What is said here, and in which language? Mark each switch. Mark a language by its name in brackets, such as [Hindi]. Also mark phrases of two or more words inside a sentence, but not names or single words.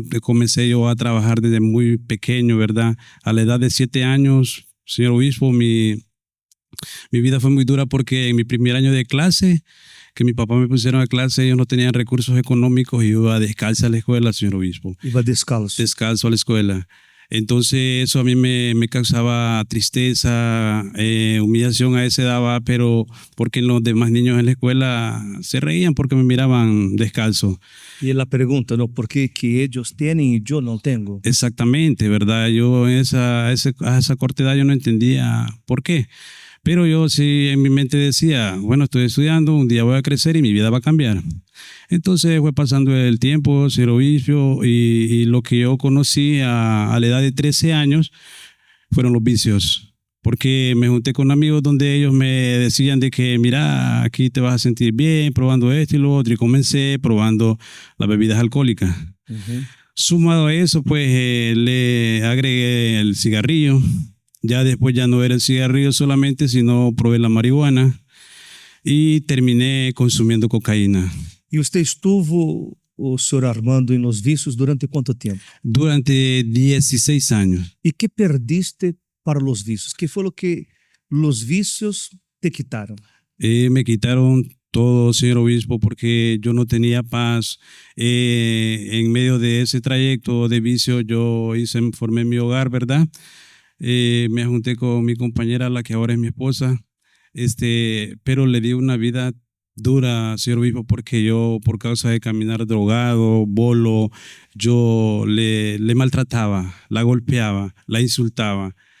[Spanish] Comencé yo a trabajar desde muy pequeño, ¿verdad? A la edad de 7 años, señor obispo, mi vida fue muy dura porque en mi primer año de clase, que mi papá me pusieron a clase, ellos no tenían recursos económicos y yo iba descalza a la escuela, señor obispo. [Portuguese] Iba descalço. [Spanish] Descalzo a la escuela. Entonces eso a mí me causaba tristeza, humillación a esa edad, ¿va? Pero porque los demás niños en la escuela se reían porque me miraban descalzo. [Portuguese] E ela pergunta, não, por que que eles têm e eu não tenho? [Spanish] Exactamente, ¿verdad? Yo a esa corta edad yo no entendía por qué. Pero yo sí en mi mente decía, bueno, estoy estudiando, un día voy a crecer y mi vida va a cambiar. Entonces fue pasando el tiempo, ser obispo, y lo que yo conocí a la edad de 13 años fueron los vicios. Porque me junté con amigos donde ellos me decían de que, mira, aquí te vas a sentir bien probando esto y lo otro. Y comencé probando las bebidas alcohólicas. Sumado a eso, pues le agregué el cigarrillo. Ya después ya no era el cigarrillo solamente, sino probé la marihuana y terminé consumiendo cocaína. [Portuguese] E você estuvo, o senhor Armando, em los vícios durante quanto tempo? Durante 16 años. E que perdiste para los vícios? Que foi o que los vícios te quitaram? [Spanish] Me quitaron todo, señor obispo, porque yo no tenía paz. En medio de ese trayecto de vicio yo formé mi hogar, ¿verdad? Me junté con mi compañera, la que ahora es mi esposa, pero le di una vida dura, señor obispo, porque yo, por causa de caminar drogado, bolo, yo le maltrataba, la golpeaba, la insultaba.